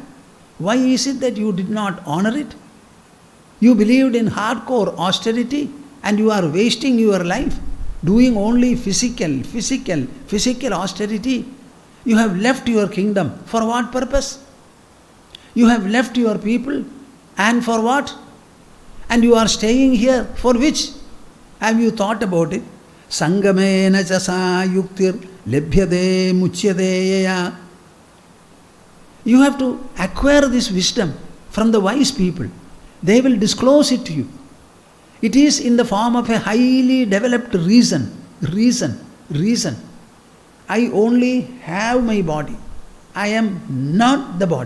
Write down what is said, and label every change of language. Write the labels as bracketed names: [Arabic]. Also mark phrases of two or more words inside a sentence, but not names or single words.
[English] Why is it that you did not honor it? You believed in hardcore austerity and you are wasting your life doing only physical austerity. You have left your kingdom. For what purpose? You have left your people. And for what? And you are staying here. For which? Have you thought about it? [Sanskrit] Sangamena chasa yuktir lebhyade muchyadeyaya. [English] You have to acquire this wisdom from the wise people. They will disclose it to you. It is in the form of a highly developed reason. I only have my body. I am not the body.